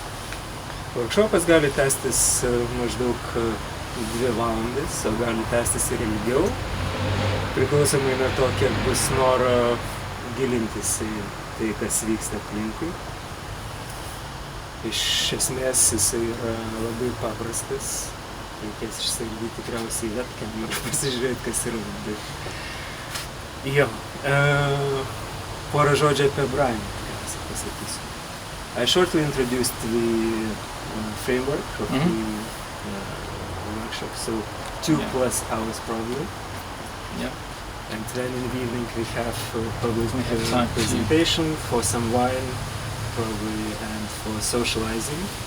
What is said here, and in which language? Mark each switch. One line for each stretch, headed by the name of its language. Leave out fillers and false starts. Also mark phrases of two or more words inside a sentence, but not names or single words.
Lithuanian: Workshopas gali tęstis maždaug 2 valandas, o gali tęstis ir ilgiau, priklausomai nuo to, kiek bus noro gilintis į tai, kas vyksta aplinkui. Iš esmės jisai yra labai paprastas, reikės išsakyti tikriausiai webcam ir pasižiūrėti, kas yra labai. Jo, porą žodžių apie Brian, tikriausiai pasakysiu.
English: I shortly introduced the framework of the workshop, so 2+ hours probably. Yeah. And then in the evening we have probably a presentation for some wine, probably, and for socializing.